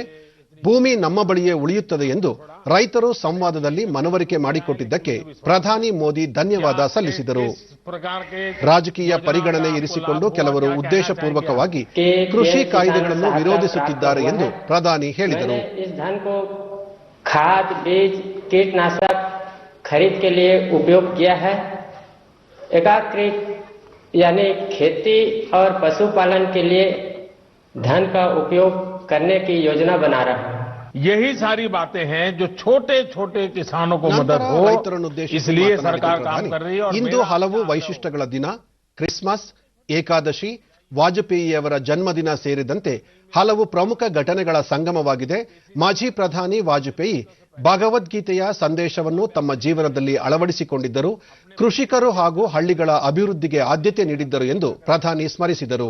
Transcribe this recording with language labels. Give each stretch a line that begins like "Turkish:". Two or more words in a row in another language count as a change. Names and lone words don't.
Kannada: ಭೂಮಿ ನಮ್ಮ ಬಳಿಯೇ ಉಳಿಯುತ್ತದೆ ಎಂದು ರೈತರು ಸಂವಾದದಲ್ಲಿ ಮನವರಿಕೆ ಮಾಡಿಕೊಟ್ಟಿದ್ದಕ್ಕೆ ಪ್ರಧಾನಿ ಮೋದಿ ಧನ್ಯವಾದ ಸಲ್ಲಿಸಿದರು. ರಾಜಕೀಯ ಪರಿಗಣನೆ ಇರಿಸಿಕೊಂಡು ಕೆಲವರು ಉದ್ದೇಶಪೂರ್ವಕವಾಗಿ ಕೃಷಿ ಕಾಯ್ದೆಗಳನ್ನು ವಿರೋಧಿಸುತ್ತಿದ್ದಾರೆ ಎಂದು ಪ್ರಧಾನಿ ಹೇಳಿದರು.
Hindi: खाद, बीज, कीटनाशक खरीद के लिए उपयोग किया है. एकीकृत यानी खेती और पशुपालन के लिए धन का उपयोग करने की योजना बना रहा है. यही सारी बातें हैं जो छोटे छोटे किसानों को मदद हो, इसलिए सरकार काम कर रही है. और
Kannada: ಇಂದು ಹಲವು ವೈಶಿಷ್ಟ್ಯಗಳ ದಿನ. ಕ್ರಿಸ್ಮಸ್, ಏಕಾದಶಿ, ವಾಜಪೇಯಿಯವರ ಜನ್ಮದಿನ ಸೇರಿದಂತೆ ಹಲವು ಪ್ರಮುಖ ಘಟನೆಗಳ ಸಂಗಮವಾಗಿದೆ. ಮಾಜಿ ಪ್ರಧಾನಿ ವಾಜಪೇಯಿ ಭಗವದ್ಗೀತೆಯ ಸಂದೇಶವನ್ನು ತಮ್ಮ ಜೀವನದಲ್ಲಿ ಅಳವಡಿಸಿಕೊಂಡಿದ್ದರು. ಕೃಷಿಕರು ಹಾಗೂ ಹಳ್ಳಿಗಳ ಅಭಿವೃದ್ಧಿಗೆ ಆದ್ಯತೆ ನೀಡಿದ್ದರು ಎಂದು ಪ್ರಧಾನಿ ಸ್ಮರಿಸಿದರು.